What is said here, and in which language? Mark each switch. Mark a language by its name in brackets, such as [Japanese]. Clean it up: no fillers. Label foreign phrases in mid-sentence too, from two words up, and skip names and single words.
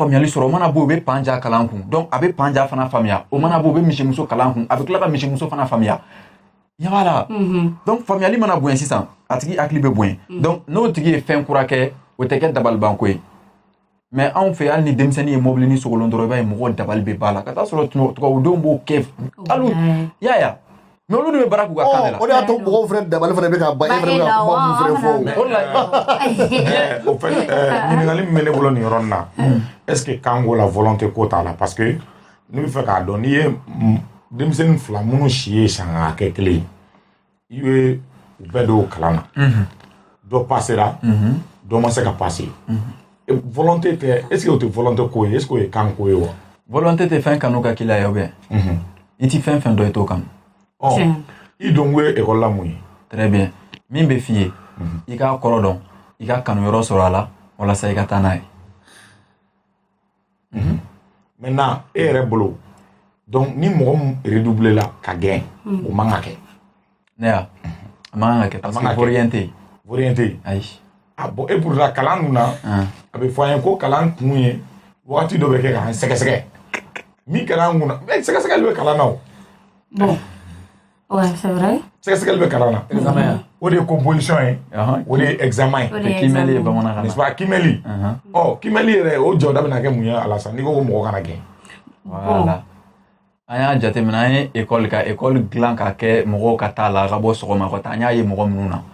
[Bambara] faamuyali sɔrɔ o mana bɔ u bɛ panja kalan kun donc a bɛ panja fana faamuya o mana bɔ u bɛ misimuso kalan kun a bɛ tila ka misimuso fana faamuya ɲɛ b'a la donc faamuyali mana bonya sisan a tigi hakili bɛ bonya donc n'o tigi ye fɛn kura kɛ o tɛ kɛ dabalibanko ye mais anw fɛ hali ni denmisɛnnin ye mobili ni sogolon dɔrɔn i b'a ye mɔgɔ dabali bɛ b'a la ka taa sɔrɔ tubabudenw b'o kɛ hali y'a ye mais olu de bɛ baara k'u ka kan de la o de y'a to mɔgɔw fana dabali fana bɛ ka ban e fana bɛ ka kuma mun fana fɔ o la [French] au fait [Bambara] ɲininkali min bɛ ne bolo nin yɔrɔ nin na [French] est-ce que [Bambara] kanko la volonté ko t'a la [French] parce que [Bambara] ne bɛ fɛ k'a dɔn n'i ye denmisɛnnin fila minnu si ye san hakɛ kelen i bɛ u bɛɛ don kalan na dɔ passera dɔ ma se ka passer volonté tɛ [French] est-ce que [Bambara] o tɛ volonté ko ye [French] est-ce que [Bambara] o ye kanko ye wa volonté tɛ fɛn kanu ka k'i la ye [French] ou bien [Bambara] i ti fɛn fɛn dɔn i t'o kanu i don ko ye école la mun ye [French] très bien [Bambara] min bɛ f'i ye i k'a kɔrɔ dɔn i ka kanu yɔrɔ sɔrɔ a la walasa i ka taa n'a ye maintenant e yɛrɛ bolo donc ni mɔgɔ min redoubler la ka gɛn o man ka kɛ ne ya a man ka kɛ [French] parce que vaurien [Bambara] tɛ yen ayi bon e pourtant kalan dun na a bɛ fɔ an ye ko kalan kun ye wagati dɔ bɛ kɛ k'an sɛgɛsɛgɛ min kalan kun na sɛgɛsɛgɛli bɛ kalan na o [French] bon Ouais, c'est vrai. [Bambara] Sɛgɛsɛgɛli bɛ kalan na. Examen ya. O de ye composition ye. O de ye examen ye. O de ye Kimɛli ye examen. bamanankan [French] N'est-ce [Bambara] na. [French] pas kimɛli. [Bambara] Kimɛli yɛrɛ o jɔda bɛ na kɛ mun ye a la sa n'i ko ko mɔgɔ kana gɛn. [French] Voilà. [Bambara] An y'a jateminɛ an ye école ka école dilan ka kɛ mɔgɔw ka taa la ka bɔ sɔgɔma ka taa an y'a ye mɔgɔ minnu na.